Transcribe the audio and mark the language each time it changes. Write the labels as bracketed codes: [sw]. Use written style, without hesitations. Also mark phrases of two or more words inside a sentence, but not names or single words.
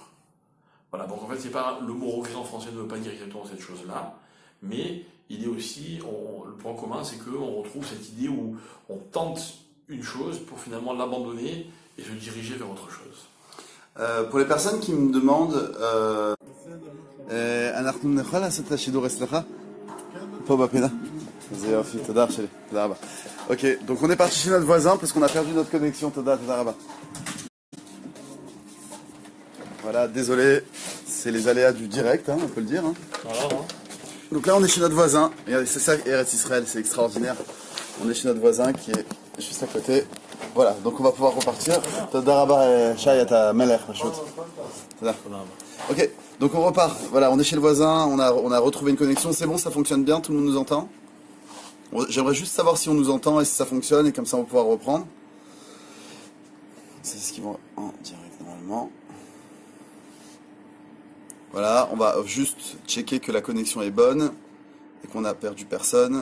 [fr] Voilà, donc en fait, c'est pas le mot regret en français ne veut pas dire exactement cette chose-là, mais il est aussi, le point commun, c'est qu'on retrouve cette idée où on tente une chose pour finalement l'abandonner et se diriger vers autre chose. Pour les personnes qui me demandent, [he] אנחנו נוכל לעשות את השידור אצלך? פה בפינה. זה יופי, תודה אח שלי, תודה רבה. [fr] Ok, donc on est parti chez notre voisin parce qu'on a perdu notre connexion, [he] תודה רבה. [fr] Voilà, désolé, c'est les aléas du direct, hein, on peut le dire. Hein. Voilà, hein. Donc là on est chez notre voisin, regardez, c'est ça Eretz Israël, c'est extraordinaire. On est chez notre voisin qui est juste à côté. Voilà, donc on va pouvoir repartir. [he] תודה רבה, שי, אתה מלך פשוט. תודה. [fr] Ok, donc on repart. Voilà, on est chez le voisin, on a retrouvé une connexion, c'est bon, ça fonctionne bien, tout le monde nous entend. J'aimerais juste savoir si on nous entend et si ça fonctionne, et comme ça on va pouvoir reprendre. C'est ce qu'ils vont en direct normalement. Voilà, on va juste checker que la connexion est bonne et qu'on n'a perdu personne.